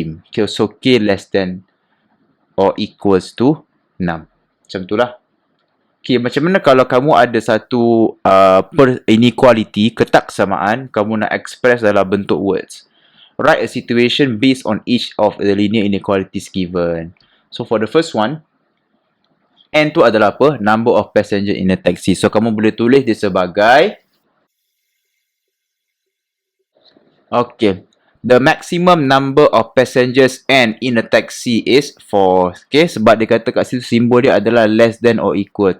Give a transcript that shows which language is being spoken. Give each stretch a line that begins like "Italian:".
English: Okay, so K less than or equals to 6.
Malay: Macam tu lah. Okay, macam mana kalau kamu ada satu inequality, ketaksamaan, kamu nak express dalam bentuk words.
English: write a situation based on each of the linear inequalities given. So for the first one, N tu adalah apa? Number of passenger in a taxi. So kamu boleh tulis dia sebagai, okay, the maximum number of passengers N in a taxi is 4.
Malay: Okay, sebab dia kata kat situ simbol dia adalah less than or equal.